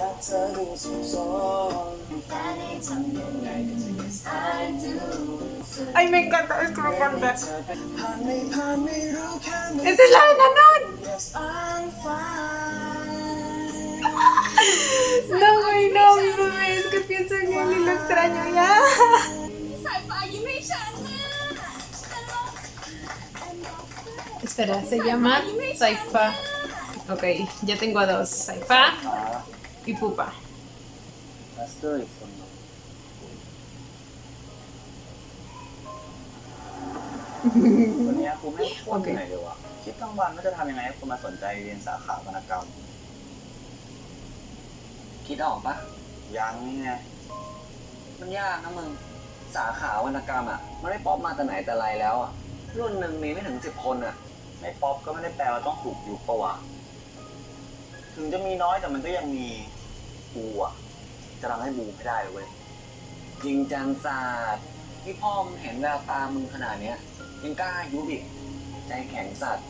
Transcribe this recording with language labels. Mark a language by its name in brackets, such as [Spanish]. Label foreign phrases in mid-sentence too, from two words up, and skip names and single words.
[Spanish] Ay, me encanta, es que me encanta. ¡Esa es la de Nanon! No, güey, no, mi bebé, es que pienso en él y lo extraño ya. [Thai] สายฟ้ายิ้มให้ฉันนะ [Spanish] Espera, se llama Saifa. Ok, ya tengo a 2, Saifa y Pupa. [Thai] มาสเตอร์อีกคนหนึ่งวันนี้ครูไม่พูดเหนื่อยเลยว่ะคิดทั้งวันว่าจะทำยังไงให้คนมาสนใจเรียนสาขาวรรณกรรม คิดออกปะยังนี่ไง มันยากนะมึง สาขาวรรณกรรมอ่ะ มันไม่ป๊อปมาแต่ไหนแต่ไรแล้วอ่ะ รุ่นหนึ่งมีไม่ถึง10 คนอ่ะในป๊อปก็ไม่ได้แปลว่าต้องถูกยุบปะวะถึงจะมีน้อยแต่มันก็ยังมีกูอะจะทำให้บูไม่ได้เลยเว้ยจริงจังศาสตร์ที่พ่อมึงเห็นแววตามึงขนาดเนี้ยยังกล้ายุบอีกใจแข็งสัตว์